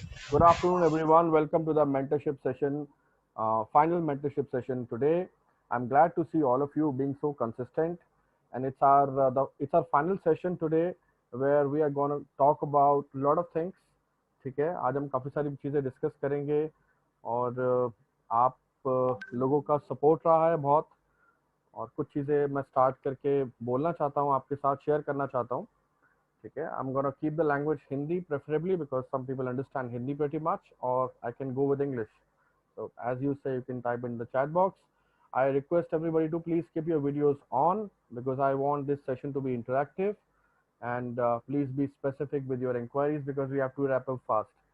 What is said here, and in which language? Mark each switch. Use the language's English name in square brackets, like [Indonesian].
[English] Good afternoon, everyone. Welcome to the mentorship session, final mentorship session today. I'm glad to see all of you being so consistent, and it's our final session today where we are going to talk about a lot of things. [Hindi] ठीक है, आज हम काफ़ी सारी चीज़ें discuss करेंगे और आप लोगों का सपोर्ट रहा है बहुत और कुछ चीज़ें मैं स्टार्ट करके बोलना चाहता हूँ, आपके साथ शेयर करना चाहता हूँ. [English] Okay, I'm gonna keep the language Hindi preferably because some people understand Hindi pretty much, or I can go with English. So as you say, you can type in the chat box. I request everybody to please keep your videos on because I want this session to be interactive, and please be specific with your inquiries because we have to wrap up fast.